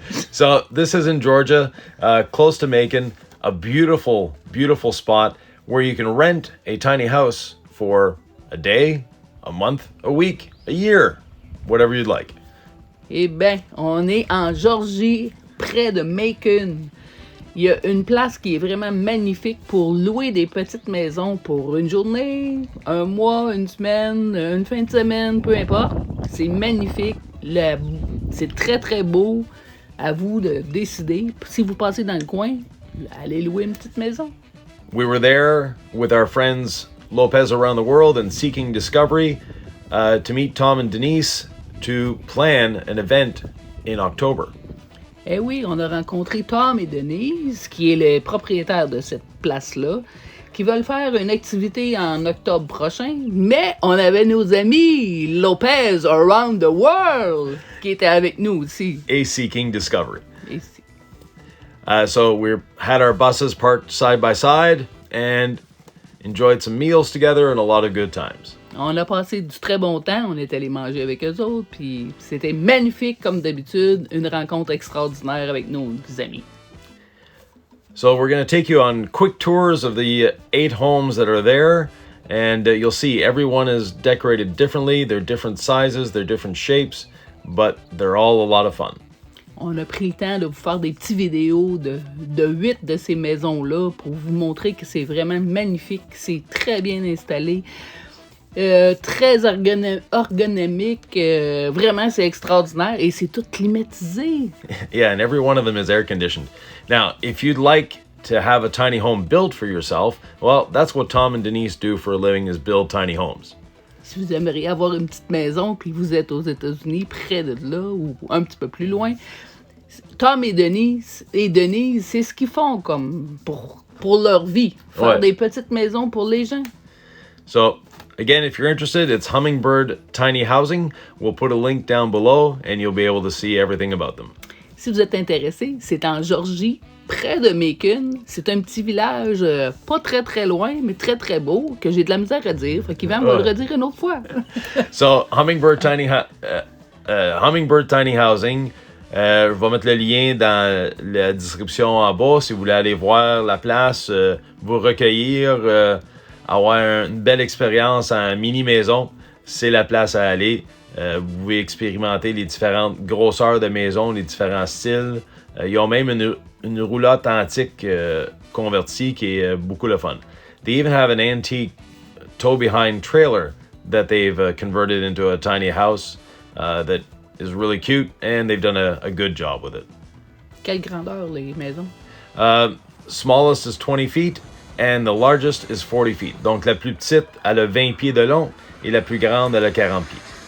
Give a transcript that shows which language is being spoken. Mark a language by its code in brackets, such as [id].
[en] So this is in Georgia, close to Macon, a beautiful, beautiful spot where you can rent a tiny house for a day, a month, a week, a year, whatever you'd like. [fr] Eh bien, on est en Georgie, près de Macon. Il y a une place qui est vraiment magnifique pour louer des petites maisons pour une journée, un mois, une semaine, une fin de semaine, peu importe. C'est magnifique. C'est très très beau. À vous de décider. Si vous passez dans le coin, allez louer une petite maison. [en] We were there with our friends Lopez around the world and Seeking Discovery to meet Tom and Denise to plan an event in October. [fr] Eh oui, on a rencontré Tom et Denise, qui est le propriétaire de cette place-là, qui veulent faire une activité en octobre prochain, mais on avait nos amis Lopez around the world qui étaient avec nous aussi. A Seeking Discovery. Ici. [en] So we had our buses parked side by side and enjoyed some meals together and a lot of good times. [fr] On a passé du très bon temps, on est allé manger avec eux autres, puis c'était magnifique comme d'habitude, une rencontre extraordinaire avec nos amis. [en] So we're going to take you on quick tours of the 8 homes that are there, and you'll see everyone is decorated differently. They're different sizes, they're different shapes, but they're all a lot of fun. [fr] On a pris le temps de vous faire des petites vidéos de 8 de ces maisons-là pour vous montrer que c'est vraiment magnifique, c'est très bien installé. Très ergonomique, vraiment c'est extraordinaire et c'est tout climatisé. [en] Yeah, and every one of them is air conditioned. Now, if you'd like to have a tiny home built for yourself, well, that's what Tom and Denise do for a living, is build tiny homes. [fr] Si vous aimeriez avoir une petite maison puis vous êtes aux États-Unis, près de là ou un petit peu plus loin, Tom et Denise, c'est ce qu'ils font comme pour leur vie, faire des petites maisons pour les gens. [en] So, again, if you're interested, it's Hummingbird Tiny Housing. We'll put a link down below and you'll be able to see everything about them. [fr] Si vous êtes intéressé, c'est en Georgie, près de Macon. C'est un petit village pas très très loin, mais très très beau, que j'ai de la misère à dire. Fait qu'Yvan va le redire une autre fois. [en] So, Hummingbird Tiny Housing. [fr] Je vais mettre le lien dans la description en bas si vous voulez aller voir la place, vous recueillir, avoir une belle expérience en mini-maison. C'est la place à aller. Vous pouvez expérimenter les différentes grosseurs de maisons, les différents styles. Ils ont même une roulotte antique convertie qui est beaucoup le fun. [en] They even have an antique tow-behind trailer that they've converted into a tiny house that is really cute, and they've done a good job with it. [fr] Quelle grandeur les maisons? [en] Smallest is 20 feet, and the largest is 40 feet. [fr] Donc la plus petite, elle a 20 pieds de long, et la plus grande, elle a 40 pieds.